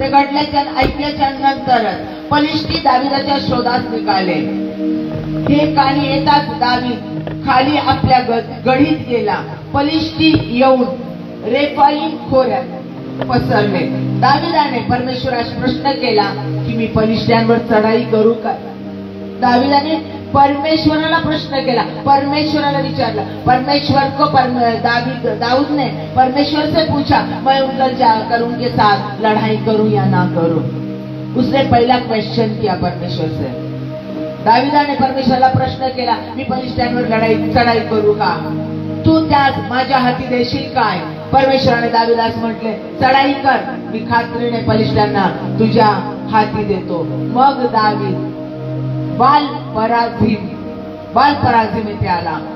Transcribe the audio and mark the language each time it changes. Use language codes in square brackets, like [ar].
[mr] ते घडल्याच्या ऐकल्याच्या नंतरच फलिष्टी दाविदाच्या शोधास निघाले। हे कानी येताच दावीद खाली आपल्या गढीत गेला। फलिष्टी येऊन रेफाईम खोऱ्यात पसरले। दाविदाने परमेश्वरास प्रश्न केला की मी फलिष्ट्यांवर चढाई करू का? दाविदाने परमेश्वराला प्रश्न केला, परमेश्वराला विचारला। [hi] परमेश्वर को दाऊद ने परमेश्वर से पूछा, मैं उधर जाकर उनके साथ लड़ाई करूं या ना करूं? उसने पहला क्वेश्चन किया परमेश्वर से। [mr] दाविदाने परमेश्वराला प्रश्न केला, मी फलिष्ट्यांवर चढाई करू का? तू त्यास माझ्या हाती देशील काय? परमेश्वराने दाविदास म्हटले, चढाई कर, मी खात्रीने फलिष्ट्यांना तुझ्या हाती देतो। मग दावीद बाल पराझीम येथे आला।